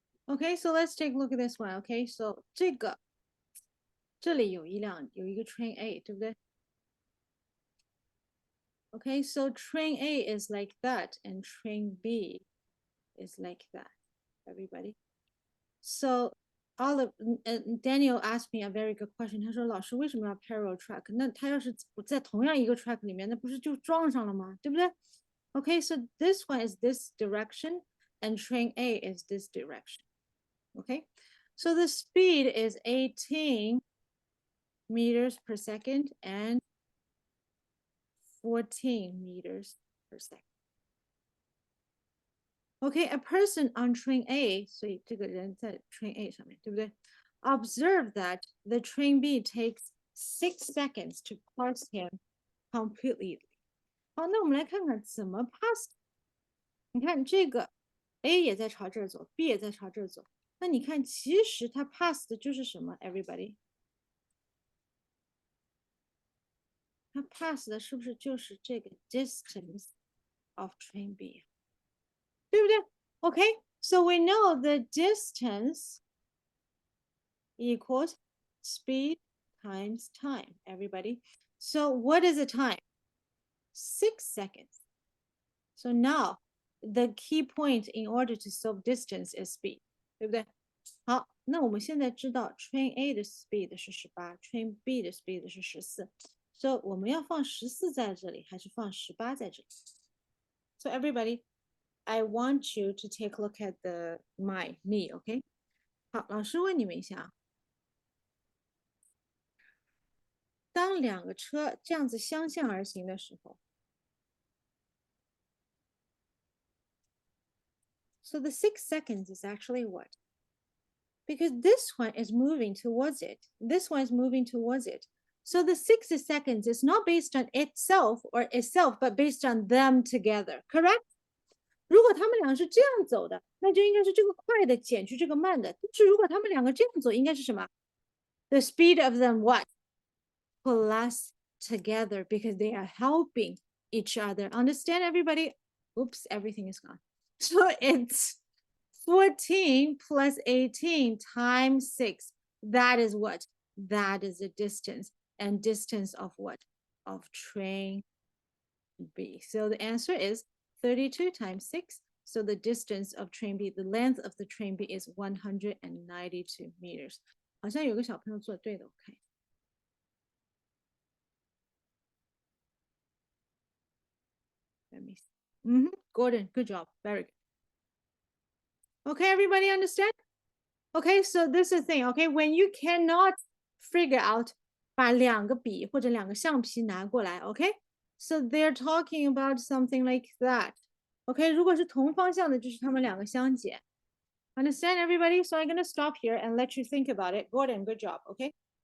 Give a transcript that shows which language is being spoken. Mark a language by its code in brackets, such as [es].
[en] Okay, so let's take a look at this one. Okay, so [zh] 这里有一个 train A，对不对？ [en] Okay, so train A is like that, and train B is like that. Everybody. So all of Daniel asked me a very good question. [zh] 他说老师为什么要 parallel track？ 那他要是不在同样一个 track 里面，那不是就撞上了吗？对不对？ [en] Okay, so this one is this direction, and train A is this direction. Okay, so the speed is 18 meters per second and 14 meters per second. Okay, a person on train A, [zh] 所以这个人在 train A 上面，对不对？ [en] Observe that the train B takes 6 seconds to pass him completely. [zh] 好，那我们来看看怎么 pass。你看这个 A 也在朝这儿走，B 也在朝这儿走。那你看，其实它 pass 的就是什么 ？Everybody， 它 pass 的是不是就是这个 [en] distance of train B？ [zh] 对不对 [en] ？Okay, so we know the distance equals speed times time, everybody. So what is the time? 6 seconds. So now the key point in order to solve distance is speed, [zh] 对不对？好，那我们现在知道 train A 的 speed 是18 train B 的 speed 是14，所以我们要放14在这里，还是放18在这里？ [en] So everybody, I want you to take a look at me, OK？ [zh] 好，老师问你们一下啊，当两个车这样子相向而行的时候 ， [en] so the 6 seconds is actually what? Because this one is moving towards it. This one is moving towards it. So the 60 seconds is not based on itself or itself, but based on them together, correct? [zh] 如果他们俩是这样走的，那就应该是这个快的减去这个慢的。但是如果他们两个这样走，应该是什么 ？ [en] The speed of them what? Plus together because they are helping each other. Understand, everybody? Oops, everything is gone. So it's 14 plus 18 times 6. That is what? That is the distance. And distance of what? Of train B. So the answer is 32 times 6. So the distance of train B, the length of the train B is 192 meters. [zh] 好像有个小朋友做对的，我看。 [en] Let me see. Gordon, good job. Very good. Okay, everybody understand? Okay, so this is the thing, okay? When you cannot figure out [zh] 把两个笔或者两个橡皮拿过来 [en] okay? So they're talking about something like that. [zh] Okay, 如果是同方向的，就是他们两个相减。 [en] Understand, everybody? So I'm going to stop here and let you think about it. Gordon, good job, okay?